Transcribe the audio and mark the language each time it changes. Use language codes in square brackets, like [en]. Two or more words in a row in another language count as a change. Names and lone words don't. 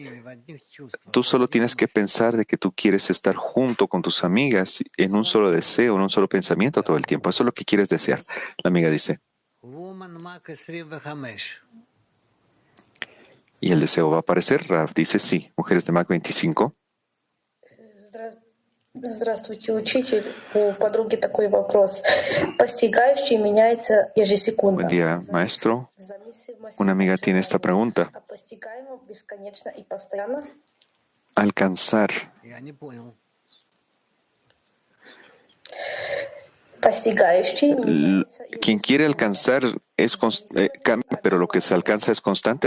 [es] Tú solo tienes que pensar de que tú quieres estar junto con tus amigas en un solo deseo, en un solo pensamiento todo el tiempo. Eso es lo que quieres desear. La amiga dice. ¿Y el deseo va a aparecer? Rav dice sí. Mujeres de Mac 25. [ru] Здравствуйте, учитель. У подруги такой вопрос. Постигающий меняется ежесекундно. [es] Buen día, maestro. Una amiga tiene esta pregunta. Alcanzar. Quien quiere alcanzar cambia, pero lo que se alcanza es constante.